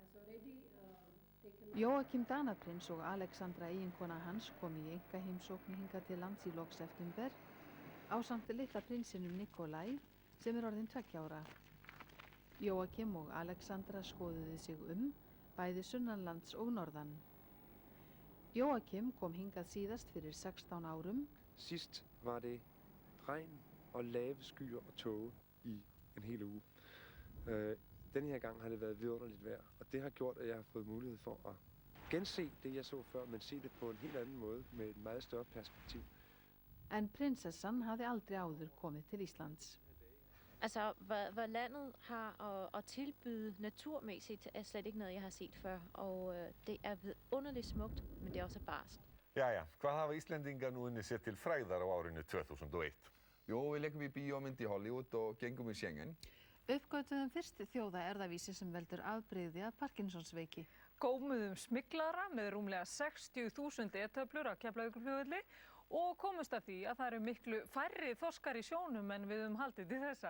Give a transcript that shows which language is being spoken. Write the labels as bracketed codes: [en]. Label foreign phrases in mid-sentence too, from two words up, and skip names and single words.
[is] Jóakim Danaprins og Alexandra eiginkona hans kom í einkaheimsókn hingað til lands í lok september ásamt litla prinsinum Nikolai sem orðinn 2 ára. Jóakim og Alexandra skoðuðu sig bæði sunnanlands og norðan. Jóakim kom hingað síðast fyrir 16 árum. [da] Sidst var det regn og lave skyer og tåge i en hel uge. Denne her gang har det været vidunderligt vejr, og det har gjort, at jeg har fået mulighed for at gense det, jeg så før, men se det på en helt anden måde med et meget større perspektiv. [is] En prinsessan hafði aldrei áður komið til Íslands. [da] Altså, hvad landet har at tilbyde naturmæssigt, er slet ikke noget, jeg har set før. Og det er vidunderligt smukt, men det er også barskt. [is] Jæja, hvað hafa Íslendingar nú unnið sér til frægðar á árinu 2001? Jó, við leikum í bíómynd í Hollywood og gengum í Schengen. Uppgötvuðum fyrst þjóða erðavísi sem veldur afbrigði af Parkinsonsveiki. Gómuðum smyglara með rúmlega 60.000 e-töflur á Keflavíkurflugvelli og komust að því að það eru miklu færri þorskar í sjónum en við haldið til þessa.